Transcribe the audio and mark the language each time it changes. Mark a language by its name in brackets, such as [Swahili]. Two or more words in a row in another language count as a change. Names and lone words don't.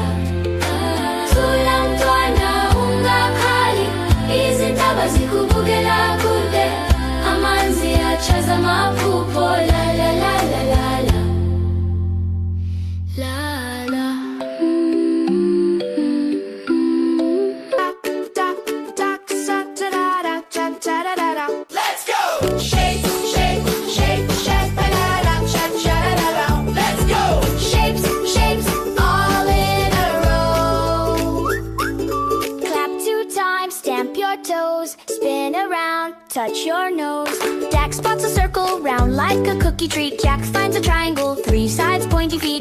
[Zulu] Thula Mntwana ungakhali, izintaba zikubukela kude, amanzi achaza amaphupho la la la la la la la la. [English] Let's go! Shake, shake, shake, shake, ba-da-da, cha-cha-da-da-da. Let's go! Shapes, shapes, all in a row. Clap 2 times, stamp your toes, spin around, touch your nose. Jax spots a circle, round like a cookie treat. Jax finds a triangle, 3 sides, pointy feet.